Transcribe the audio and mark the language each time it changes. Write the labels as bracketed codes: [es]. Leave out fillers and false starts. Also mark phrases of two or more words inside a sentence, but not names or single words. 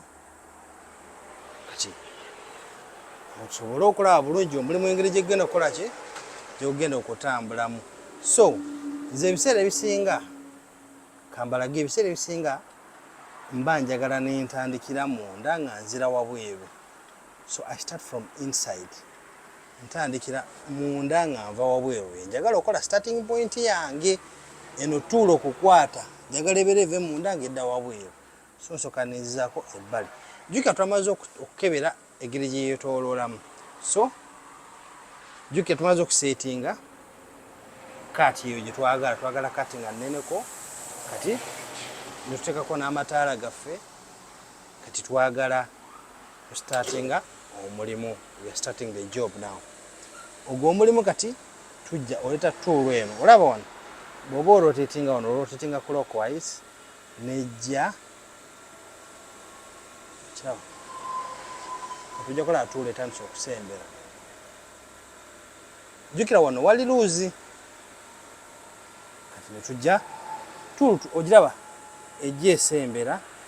[lg] Kati okusobole okulaba bulungi omulimu engeri gye gugenda okukola ki gye gugenda okutambulamu. So nze ebiseera ebisinga kambalage ebiseera ebisinga mba njagala n'entandikira munda nga nzira wabweru. [en] So I start from inside. [lg] Ntandikira munda nga nva wabweru. Njagala okukola [en] starting point [lg] yange eno tuulo okukwata njagala ebeera eve munda ng'edda wabweru. So nsooka nenzizaako ebbali. Jjukira twamaze okukebera egeri gye yeetooloolamu. So jjukira tumaze okuseetinga kaati eyo gye twagala kaati nga nneneko. Kati netuteekako n'amataala gaffe. Kati twagala startinga omulimu. [en] We are starting the job now. [lg] Ogwo omulimu kati tujja oleeta tool eno. Olaba wano bw'oba orotatinga wano orotatinga clockwise nejja kirawo. Tujja kola tool etandise okusembera. Jjukira wano wali luuzi. Kati netujja tool ogiraba ejja esembera.